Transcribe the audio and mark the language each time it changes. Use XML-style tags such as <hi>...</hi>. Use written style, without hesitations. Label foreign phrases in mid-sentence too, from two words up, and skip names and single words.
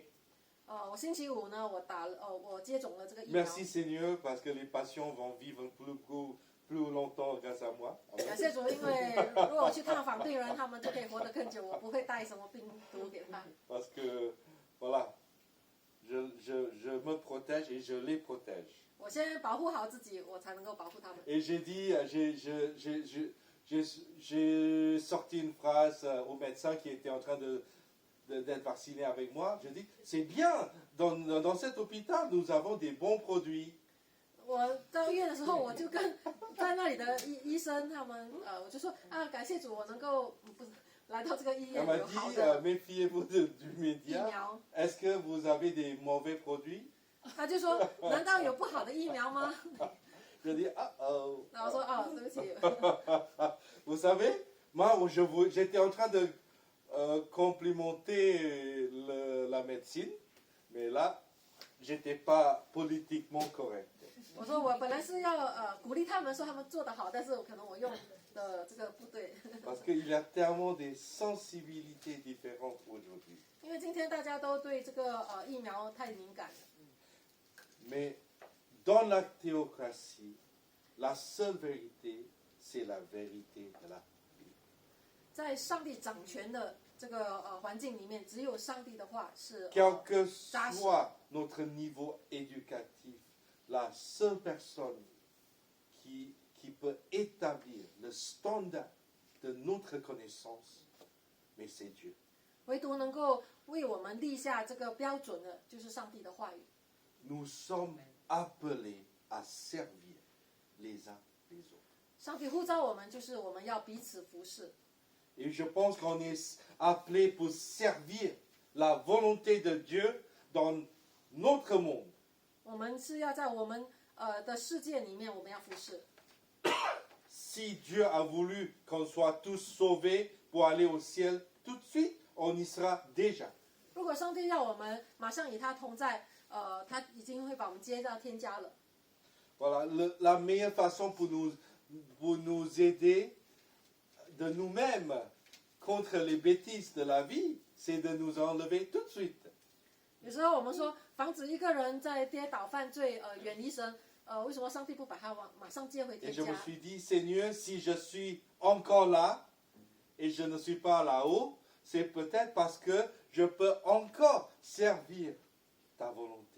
<zh>我星期五呢，我接种了这个疫苗。</zh> <fr>Merci Seigneur, parce que les patients vont vivre plus longtemps grâce à moi.</fr> <zh>感谢主，因为如果我去探访病人，他们就可以活得更久，我不会带什么病毒给他。</zh> <fr>Parce que, voilà, je me protège et je les protège.</fr> <zh>我先保护好自己，我才能够保护他们。</zh> <fr>Et j'ai dit, j'ai sorti une phrase au médecin qui était en train d'être vacciné avec moi. Je dis, c'est bien, dans cet hôpital, nous avons des bons produits.</fr> <zh>我到医院的时候，我就跟在那里的医生他们，我就说感谢主，我能够不是来到这个医院</zh> <fr>Elle m'a</fr> <zh>有好</zh> <fr>dit,</fr> <zh>的</zh> <fr>méfiez-vous du</fr> <zh>疫</zh> <fr>média.</fr> <zh>苗。</zh> <fr>Est-ce que vous avez des mauvais produits?</fr> <zh>他就说，难道有不好的疫苗吗？</zh> <fr>Je dis, ah oh.</fr> <zh>然后我说对不起。</zh> <fr>Vous savez, moi, j'étais en train de complimenter la médecine, mais là, j'étais pas politiquement correct.</fr> <zh>我说我本来是要鼓励他们说他们做得好，但是可能我用的这个不对。</zh> <fr>Parce qu'il y a tellement des sensibilités différentes aujourd'hui.</fr> <zh>因为今天大家都对这个疫苗太敏感了。</zh> <fr>Mais dans la théocratie, la seule vérité, c'est la vérité de la Bible.</fr> <zh>在上帝掌权的这个环境里面，只有上帝的话是</zh> <fr>Quel que</fr> <zh>扎实。</zh> <fr>soit notre niveau éducatif, la seule personne qui peut établir le standard de notre connaissance, mais c'est Dieu.</fr> <zh>唯独能够为我们立下这个标准的，就是上帝的话语。</zh> <fr>Nous sommes appelés à servir les uns les autres.</fr> <zh>上帝呼召我们，就是我们要彼此服侍。</zh> <fr>Et je pense qu'on est appelé pour servir la volonté de Dieu dans notre monde.</fr> <zh>我们是要在我们的世界里面，我们要服侍。</zh> <fr>Si Dieu a voulu qu'on soit tous sauvés pour aller au ciel tout de suite, on y sera déjà.</fr> <zh>如果上帝要我们马上与他同在，他已经会把我们接到天家了。</zh> <fr>Voilà, la meilleure façon pour nous aider de nous-mêmes contre les bêtises de la vie, c'est de nous enlever tout de suite.</fr> <zh>有时候我们说，防止一个人在跌倒犯罪，远离神，为什么上帝不把他马上接回</zh> <fr>Et</fr> <zh>天</zh> <fr>je me</fr> <zh>家？</zh> <fr>suis dit, Seigneur, si je suis encore là et je ne suis pas là-haut, c'est peut-être parce que je peux encore servir ta volonté.</fr>